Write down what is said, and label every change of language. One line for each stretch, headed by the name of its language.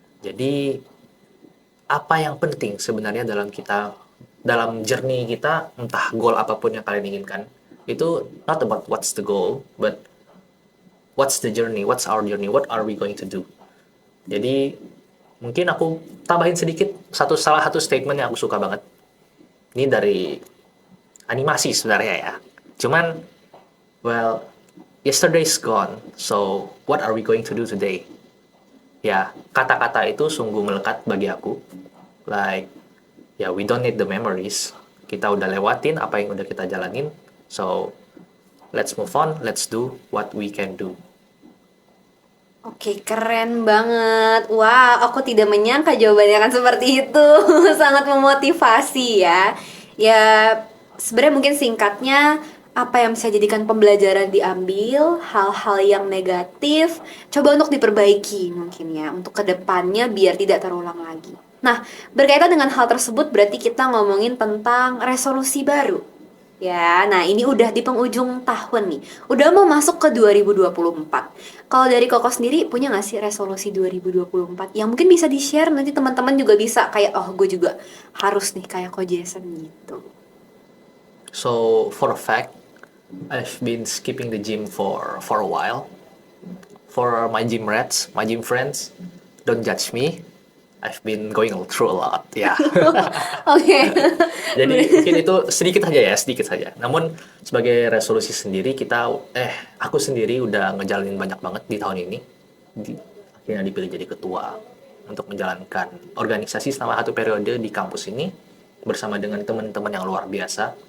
Indonesian: Jadi, apa yang penting sebenarnya dalam
English: journey
Indonesian: kita, entah
English: goal
Indonesian: apapun yang kalian inginkan, itu
English: not about what's the goal, but what's the journey, what's our journey, what are we going to do.
Indonesian: Jadi mungkin aku tambahin sedikit salah satu statement yang aku suka banget. Ini dari animasi sebenarnya ya.
English: Cuman, well, yesterday's gone, so what are we going to do today?
Indonesian: Ya, kata-kata itu sungguh melekat bagi aku.
English: Like, ya, we don't need the memories.
Indonesian: Kita udah lewatin apa yang udah kita jalanin.
English: So, let's move on. Let's do what we can do.
Indonesian: Oke, keren banget. Wah, aku tidak menyangka jawabannya akan seperti itu. Sangat memotivasi ya. Ya, sebenarnya mungkin singkatnya, apa yang bisa jadikan pembelajaran diambil, hal-hal yang negatif, coba untuk diperbaiki mungkin ya, untuk kedepannya biar tidak terulang lagi. Nah, berkaitan dengan hal tersebut berarti kita ngomongin tentang resolusi baru. Ya, nah ini udah di penghujung tahun nih. Udah mau masuk ke 2024. Kalau dari Koko sendiri punya gak sih resolusi 2024 yang mungkin bisa di-share nanti teman-teman juga bisa kayak oh gue juga harus nih kayak Ko Jason gitu.
English: So, for a fact, I've been skipping the gym for a while. For my gym rats, my gym friends, don't judge me. I've been going through a lot, ya. Oke.
Indonesian: Jadi mungkin itu sedikit saja. Namun sebagai resolusi sendiri aku sendiri udah ngejalanin banyak banget di tahun ini. Akhirnya dipilih jadi ketua untuk menjalankan organisasi selama 1 periode di kampus ini bersama dengan teman-teman yang luar biasa.